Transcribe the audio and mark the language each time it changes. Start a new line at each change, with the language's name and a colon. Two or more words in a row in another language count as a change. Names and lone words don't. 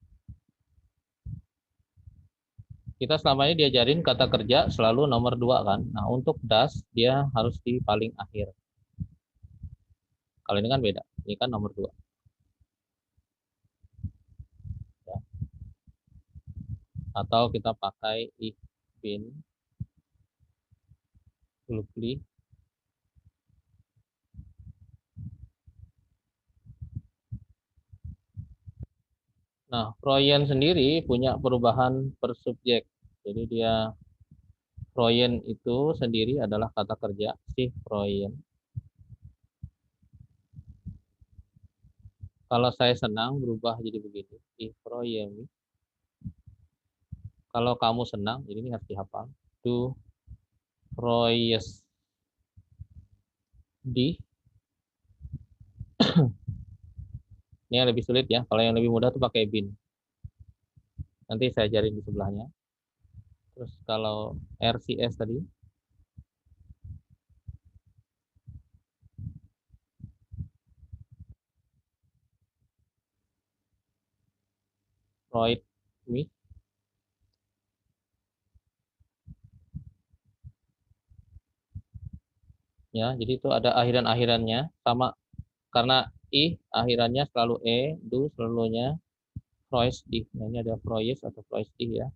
Indonesian: Kita selama ini diajarin kata kerja selalu nomor 2 kan. Nah, untuk das dia harus di paling akhir. Kalau ini kan beda. Ini kan nomor 2. Ya. Atau kita pakai
German: ich bin glücklich.
Indonesian: Nah, Freuen sendiri punya perubahan per subjek. Jadi dia Freuen itu sendiri adalah kata kerja si Freuen. Kalau saya senang berubah jadi begitu.
German: Ich freue mich.
Indonesian: Kalau kamu senang, jadi ini harus dihafal.
German: Du freust dich.
Indonesian: Ini yang lebih sulit ya. Kalau yang lebih mudah tuh pakai bin. Nanti saya ajarin di sebelahnya. Terus kalau RCS tadi,
German: Freud mich.
Indonesian: Ya, jadi itu ada akhiran-akhirannya sama karena I akhirannya selalu E, du selalunya
German: Freust dich.
Indonesian: Nah, ini ada Freust atau
German: Freust dich
Indonesian: ya.